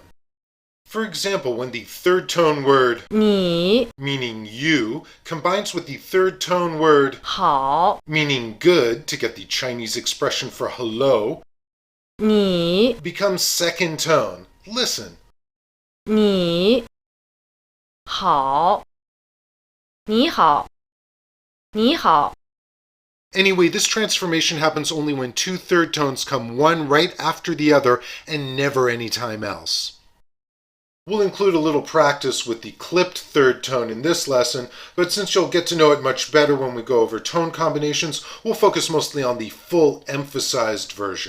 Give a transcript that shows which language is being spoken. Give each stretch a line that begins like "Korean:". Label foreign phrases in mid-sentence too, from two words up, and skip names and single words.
English: For example, when the third tone word
Chinese: 你
English: meaning you combines with the third tone word
Chinese: 好
English: meaning good to get the Chinese expression for hello,
Chinese: 你
English: becomes second tone. Listen.
Chinese: 你好你好你好
English: Anyway, this transformation happens only when two third tones come one right after the other and never any time else. We'll include a little practice with the clipped third tone in this lesson, but since you'll get to know it much better when we go over tone combinations, we'll focus mostly on the full emphasized version.